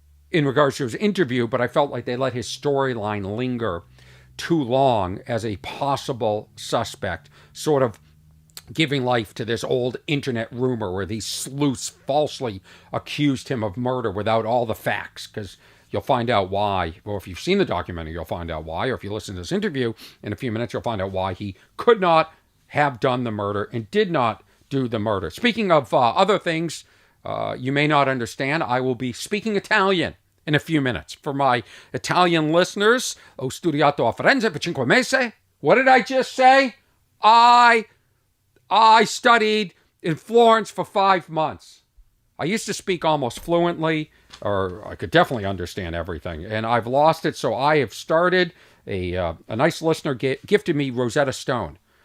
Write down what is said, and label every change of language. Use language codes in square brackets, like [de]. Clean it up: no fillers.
[en] in regards to his interview, but I felt like they let his storyline linger too long as a possible suspect, sort of giving life to this old internet rumor where these sleuths falsely accused him of murder without all the facts, because you'll find out why. Or if you've seen the documentary, you'll find out why. Or if you listen to this interview in a few minutes, you'll find out why he could not have done the murder and did not do the murder. Speaking of other things you may not understand, I will be speaking Italian in a few minutes. For my Italian listeners, [it] ho studiato a Firenze per 5 mesi. [en] What did I just say? I studied in Florence for 5 months. I used to speak almost fluently, or I could definitely understand everything, and I've lost it, so I have started a nice listener gifted me Rosetta Stone.